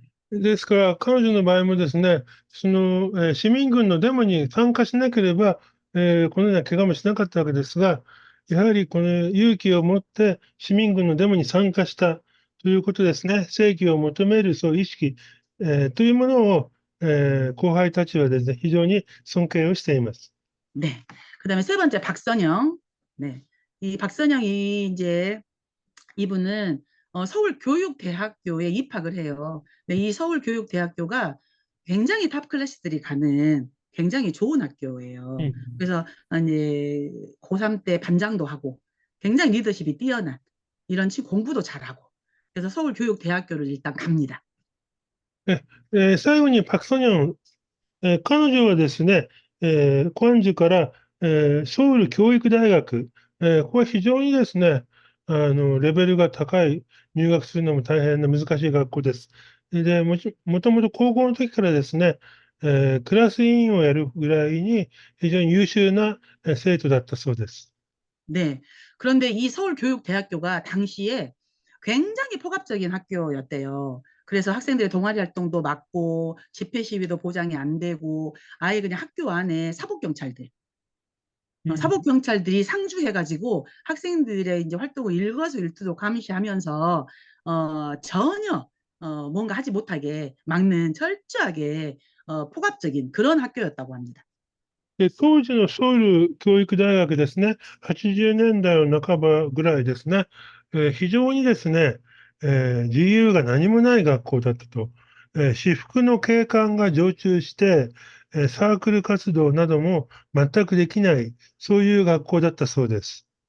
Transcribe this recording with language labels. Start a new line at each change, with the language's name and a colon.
Japanese: ですから、彼女の場合もですね、市民軍のデモに参加しなければ、このような怪我もしなかったわけですが、やはりこの勇気を持って市民軍のデモに参加したということですね、正義を求めるそういう意識、というものを、後輩たちはですね、非常に尊敬をしています。 네.
Korean: 그다음에 세 번째 박선영. 네. 이 박선영이 이제 이분은 서울교육대학교에 입학을 해요. 근데 이 서울교육대학교가 굉장히 탑 클래스들이 가는 굉장히 좋은 학교예요. うん。 그래서 이제 고3 때 반장도 하고 굉장히 리더십이 뛰어난 이런 공부도 잘하고 그래서 서울교육대학교를 일단 갑니다.
Japanese: 最後にパク・ソニョン、彼女はですね、コアンジュから、ソウル教育大学、ここは非常にですね、レベルが高い、入学するのも大変な難しい学校です。で、もともと高校の時からですね、クラス委員をやるぐらいに非常に優秀な生徒だったそうです。 네.
Korean: 그런데 이 서울교육대학교가 당시에 굉장히 폭압적인 학교였대요. 그래서 학생들의 동아리 활동도 막고 집회 시위도 보장이 안 되고 아예 그냥 학교 안에 사법경찰들이 상주해가지고 학생들의 이제 활동을 일거수일투족 감시하면서 전혀 뭔가 하지 못하게 막는 철저하게 폭압적인 그런 학교였다고 합니다.
Japanese: で、当時のソウル教育大学ですね、80年代の半ばぐらいですね、非常にですね、自由が何もない学校だったと。私服の警官が常駐して、サークル活動なども全くできない、そういう学校だったそうです。